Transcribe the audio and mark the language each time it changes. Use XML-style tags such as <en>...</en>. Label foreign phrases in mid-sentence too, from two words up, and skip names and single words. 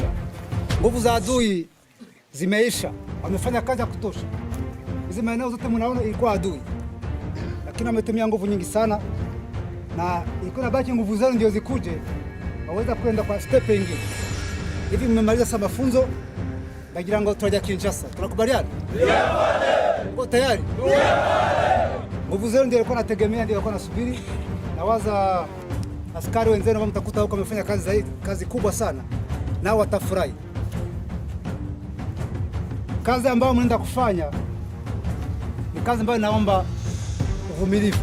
<sw>Nguvu za adui zimeisha, wamefanya kazi ya kutosha. Hizi maeneo zote mnaona ilikuwa adui, lakini wametumia nguvu nyingi sana, na ilikuwa inabaki nguvu zenu ndio zikuje waweza kwenda kwa step nyingine. Hivi mmemaliza sasa mafunzo</sw> <rn>ndagira ngo turaja</rn> <sw>Kinshasa. Tunakubaliana? Ndio bwana. Uko tayari? Ndio bwana. Nguvu zenu ndio ilikuwa nategemea, ndio ilikuwa nasubiri. Nawaza askari wenzenu ambao mtakuta huko wamefanya kazi kubwa sana, nao watafurahi. Kazi ambayo mnaenda kufanya ni kazi ambayo inaomba uvumilivu.</sw>